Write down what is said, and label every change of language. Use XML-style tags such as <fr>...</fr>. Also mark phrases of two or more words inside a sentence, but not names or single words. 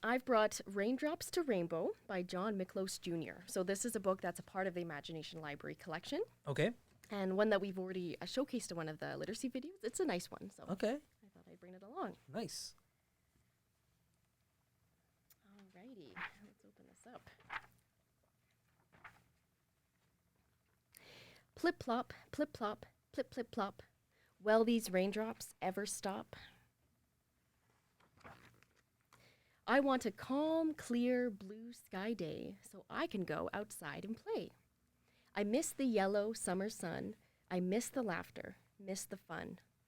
<en>I've brought Raindrops to Rainbow by John Miklos Jr. So this is a book that's a part of the Imagination Library collection, Okay. and one that we've already showcased in one of the literacy videos. It's a nice one, so Okay. I thought I'd bring it along. Nice. Alrighty, let's open this up. Plip plop, plip plop, plip plip plop. Will these raindrops ever stop? I want a calm, clear, blue sky day so I can go outside and play. I miss the yellow summer sun. I miss the laughter, miss the fun.</en>